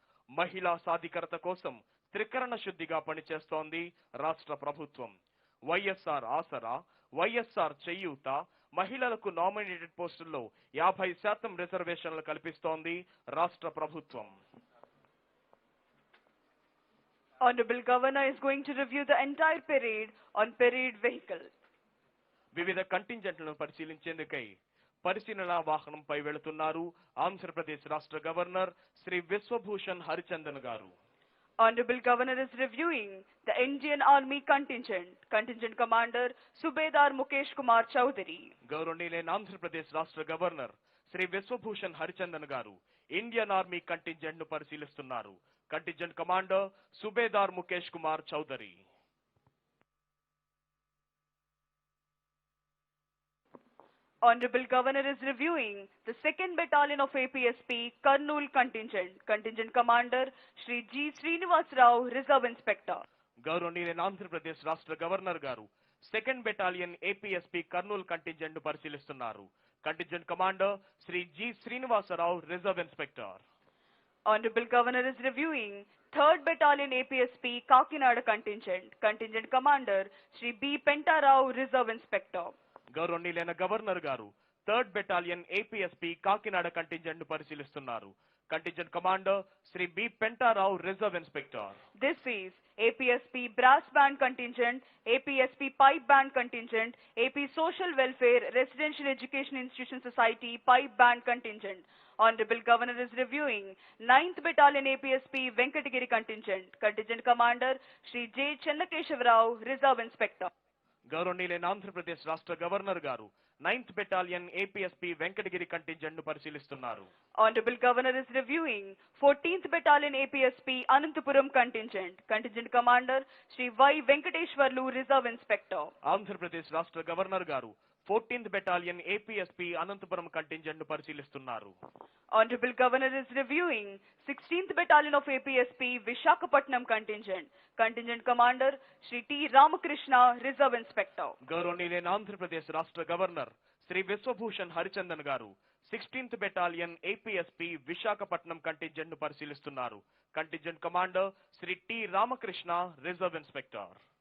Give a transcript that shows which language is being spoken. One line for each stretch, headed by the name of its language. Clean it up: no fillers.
Telugu: మహిళా సాధికారత కోసం త్రికరణ శుద్ధిగా పనిచేస్తోంది రాష్ట్ర ప్రభుత్వం. వైఎస్ఆర్ ఆసరా, వైఎస్ఆర్ చేయూత, మహిళలకు నామినేటెడ్ పోస్టుల్లో 50% రిజర్వేషన్లు కల్పిస్తోంది రాష్ట్ర ప్రభుత్వం.
English: Honorable Governor is going to review the entire parade on parade vehicle.
Telugu: వివిధ కంటింజెంట్లను పరిశీలించేందుకై పరిశీలనా వాహనంపై వెళుతున్నారు ఆంధ్రప్రదేశ్ రాష్ట్ర గవర్నర్ శ్రీ విశ్వభూషణ్ హరిచందన్ గారు.
English: Honorable Governor is reviewing the Indian Army contingent commander Subedar Mukesh Kumar Chowdhury.
Telugu: గౌరవనీయులైన ఆంధ్రప్రదేశ్ రాష్ట్ర గవర్నర్ శ్రీ విశ్వభూషణ్ హరిచందన్ గారు ఇండియన్ ఆర్మీ కంటింజెంట్ ను పరిశీలిస్తున్నారు. Contingent commander subedar Mukesh Kumar Chowdary.
English: Honorable Governor is reviewing the 2nd Battalion of APSP Kurnool contingent commander Shri G. Srinivas Rao, Reserve Inspector.
Telugu: గౌరవనీయులైన ఆంధ్రప్రదేశ్ రాష్ట్ర governor గారు 2nd battalion APSP Kurnool contingent ను పరిశీలిస్తున్నారు. Contingent commander Shri G Srinivasarao, reserve inspector.
English: Honorable Governor is reviewing 3rd Battalion APSP Kakinada contingent commander Shri B. Pentarao, Reserve Inspector.
Telugu: గౌరవనీయులైన governor గారు 3rd battalion APSP Kakinada contingent ను పరిశీలిస్తున్నారు. Contingent commander Shri B Pentarao, reserve inspector.
English: This is APSP Brass Band Contingent, APSP Pipe Band Contingent, AP Social Welfare Residential Education Institution Society Pipe Band Contingent. Honorable Governor is reviewing 9th Battalion APSP Venkatagiri contingent commander Shri J. Chennakeshav Rao, Reserve Inspector.
Telugu: గౌరవనీయులైన ఆంధ్రప్రదేశ్ రాష్ట్ర governor గారు 9th battalion APSP Venkatagiri contingent ను పరిశీలిస్తున్నారు.
English: Honorable Governor is reviewing 14th Battalion APSP Anantapuram contingent commander Shri Y. Venkateshwarlu, Reserve Inspector.
Telugu: Andhra Pradesh రాష్ట్ర governor గారు 14th battalion APSP Anantapuram contingent ను పరిశీలిస్తున్నారు.
English: Honorable Governor is reviewing 16th Battalion of APSP Vishakhapatnam contingent commander Shri T. Ramakrishna, Reserve Inspector.
Telugu: గౌరవనీయులైన ఆంధ్రప్రదేశ్ రాష్ట్ర governor Shri Vishwabhushan Harichandan గారు 16th battalion APSP Visakhapatnam contingent ను పరిశీలిస్తున్నారు. Contingent commander Shri T Ramakrishna, reserve inspector.